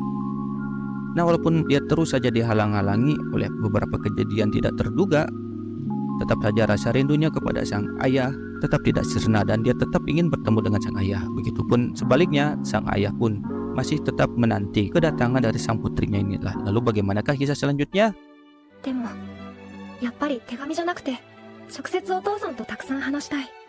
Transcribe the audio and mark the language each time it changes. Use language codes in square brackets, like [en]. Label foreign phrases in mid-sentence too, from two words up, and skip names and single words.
[id] Nah, walaupun dia terus saja dihalang-halangi oleh beberapa kejadian tidak terduga, tetap saja rasa rindunya kepada sang ayah tetap tidak sirna dan dia tetap ingin bertemu dengan sang ayah. Begitupun sebaliknya, sang ayah pun masih tetap menanti kedatangan dari sang putrinya inilah. Lalu bagaimanakah kisah selanjutnya? [ja] でもやっぱり手紙じゃなくて直接お父さんとたくさん話したい。